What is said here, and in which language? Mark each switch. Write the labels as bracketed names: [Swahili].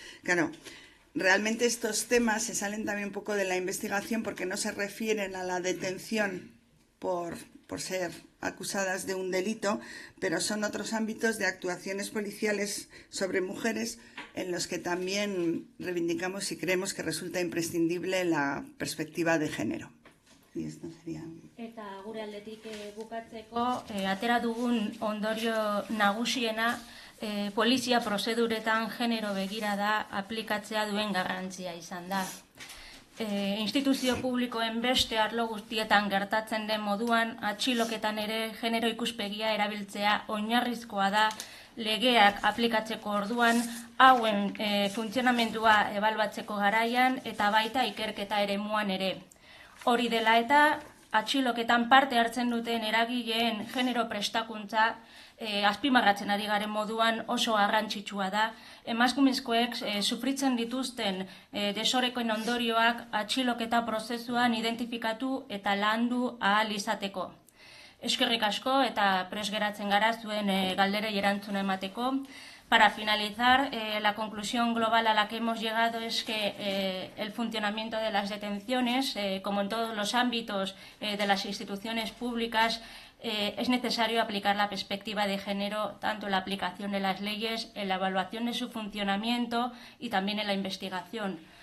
[Spanish] Claro, realmente estos temas se salen también un poco de la investigación porque no se refieren a la detención por ser acusadas de un delito, pero son otros ámbitos de actuaciones policiales sobre mujeres en los que también reivindicamos y creemos que resulta imprescindible la perspectiva de género. Y esto sería... [Basque] Eta gure aldetik bukatzeko, atera dugun ondorio nagusiena polizia prozeduretan genero begirada aplikatzea duen garrantzia izan da. Instituzio publikoen beste arlo guztietan gertatzen den moduan, atxiloketan ere genero ikuspegia erabiltzea oinarrizkoa da legeak aplikatzeko orduan, hauen funtzionamendua ebaluatzeko garaian eta baita ikerketa eremuan ere. Hori dela eta, atxiloketan parte hartzen duten eragileen genero prestakuntza azpimarratzen ari garen moduan oso garrantzitsua da. Emakumezkoek sufritzen dituzten desorekoen ondorioak atxiloketa prozesuan identifikatu eta landu ahal izateko. Eskerrik asko eta prest geratzen gara zuen galderei erantzuna emateko. [Spanish] Para finalizar, la conclusión global a la que hemos llegado es que el funcionamiento de las detenciones, como en todos los ámbitos de las instituciones públicas, es necesario aplicar la perspectiva de género tanto en la aplicación de las leyes, en la evaluación de su funcionamiento y también en la investigación.